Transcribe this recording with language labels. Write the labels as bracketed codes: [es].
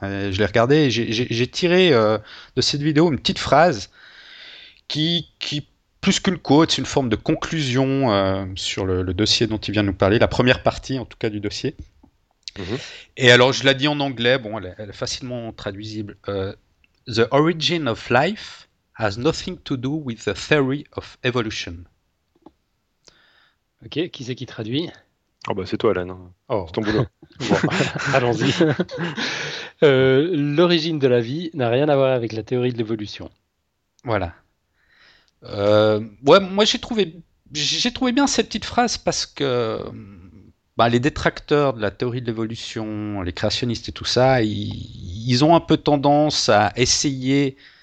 [fr] Et je l'ai regardée et j'ai tiré de cette vidéo une petite phrase qui plus qu'une côte, c'est une forme de conclusion sur le dossier dont il vient de nous parler, la première partie en tout cas du dossier. Et alors je l'ai dit en anglais, bon, elle est facilement traduisible. [en] The origin of life has nothing to do with the theory of evolution. [fr] Ok, qui c'est qui traduit? Oh bah c'est toi, Alain, c'est Oh, ton boulot. Bon. allons-y. L'origine de la vie n'a rien à voir avec la théorie de l'évolution. Voilà. Ouais, moi j'ai trouvé bien cette petite phrase parce que bah, les détracteurs de la théorie de l'évolution, les créationnistes et tout ça, ils ont un peu tendance à essayer